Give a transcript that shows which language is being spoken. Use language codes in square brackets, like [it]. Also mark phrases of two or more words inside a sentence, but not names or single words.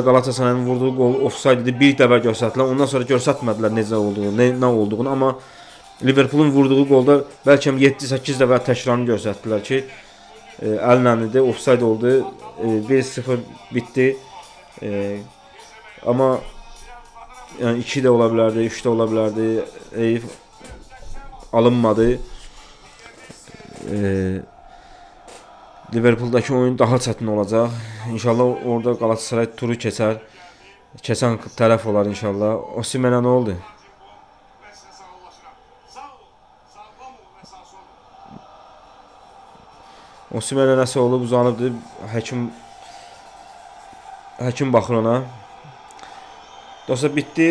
[az] Galatasarayın vurduğu qol ofsaydı idi, bir dəfə göstərdilər. Ondan sonra göstərmədilər necə olduğunu, nə olduğunu. Amma Liverpool'un vurduğu qolda bəlkə 7-8 dəfə təkrarını göstərdilər ki, əllə idi, ofsayd oldu. 1-0 bitdi. [tr] Amma yani 2 de olabilirdi, 3 de olabilirdi. [az] Alınmadı. Liverpool'daki oyun daha çətin olacaq. İnşallah orada Galatasaray turu keçər. Keçən tərəf olar inşallah. [tr] Osimhen'e ne oldu? [az] Osimhen'e nəsə olub, uzanıbdı. Həkim baxır ona. Dostlar bitdi.